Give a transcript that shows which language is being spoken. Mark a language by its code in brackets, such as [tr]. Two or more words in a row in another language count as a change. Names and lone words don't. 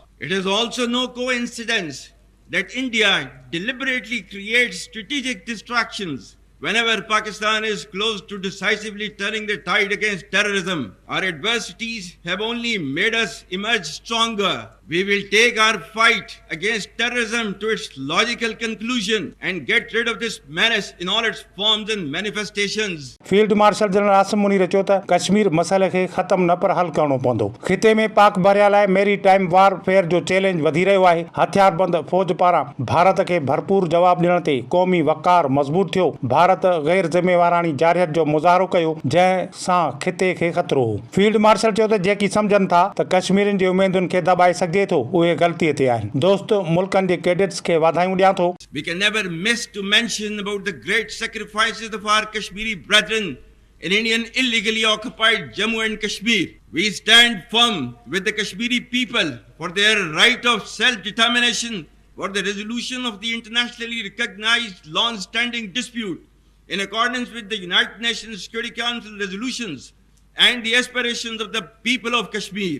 [en] It is also no coincidence that India deliberately creates strategic distractions whenever Pakistan is close to decisively turning the tide against terrorism. Our adversities have only made us emerge stronger. We will take our fight against terrorism to its logical conclusion and get rid of this menace in all its forms and manifestations. [sd] फील्ड मार्शल जनरल आसिम मुनीर चयो त कश्मीर मसइले खे ख़त्म न पर हल करणो पवंदो। ख़िते में पाक बहरिया लाइ [en] maritime warfare [sd] जो चैलेंज वधी रहियो आहे। हथियारबंद फ़ौज पारां भारत खे भरपूर जवाब ॾियण ते क़ौमी वक़ार मज़बूत थियो। भारत गैर ज़िम्मेवारानी जारियत जो मुज़ाहरो कयो जंहिं सां ख़िते खे ख़तरो हो। फील्ड मार्शल चयो त जेकी सम्झनि था त कश्मीरियुनि जी उमेदुनि खे दॿाए सघिजे थो, उहे ग़लतीअ ते आहिनि। दोस्त मुल्कनि जे कैडेट्स खे वाधायूं ॾियां थो। [en] We can never miss to mention about the great sacrifices of our Kashmiri brethren in Indian illegally occupied Jammu and Kashmir. We stand firm with the Kashmiri people for their right of self-determination, for the resolution of the internationally recognized long-standing dispute in accordance with the United Nations Security Council resolutions and the aspirations of the people of Kashmir.